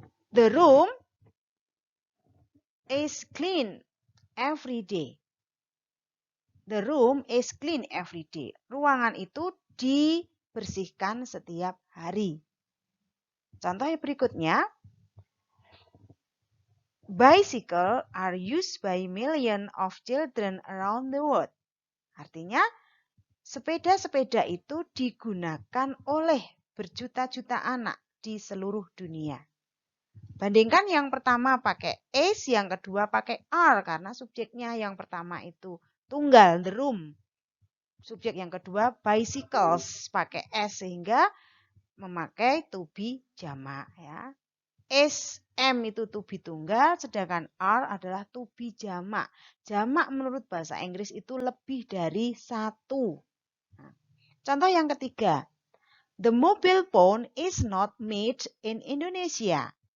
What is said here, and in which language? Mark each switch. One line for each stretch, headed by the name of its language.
English: The room is clean every day. The room is clean every day.
Indonesian: Ruangan itu dibersihkan setiap hari. Contoh yang berikutnya.
English: Bicycle are used by millions of children around the world.
Indonesian: Artinya, sepeda-sepeda itu digunakan oleh berjuta-juta anak di seluruh dunia. Bandingkan yang pertama pakai S, yang kedua pakai R, karena subjeknya yang pertama itu tunggal, the room. Subjek yang kedua bicycles pakai S, sehingga memakai to be jamak, ya. SM itu to be tunggal, sedangkan R adalah to be jamak. Jamak menurut bahasa Inggris itu lebih dari satu. Nah, contoh yang ketiga.
English: The mobile phone is not made in Indonesia.